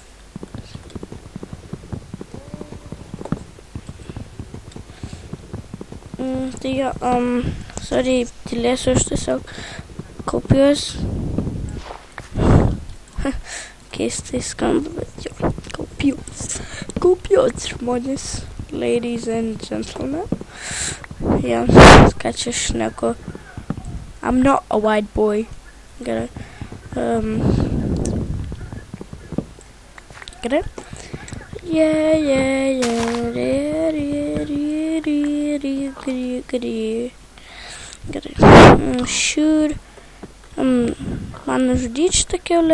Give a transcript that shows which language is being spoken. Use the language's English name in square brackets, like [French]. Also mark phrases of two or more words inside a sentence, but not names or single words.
[Lithuanian] Tai jo, sorry, tylėsiu, aš tiesiog kaupiuos. Keistai skamba, bet jo, kaupiuos žmonės, [English] ladies and gentlemen. [Lithuanian] Ja, ką čia šneku. [English] I'm not a white boy. [Lithuanian] Gerai. Gerai. Gerai. Shoot. Man nužudyti šitą kiaulę?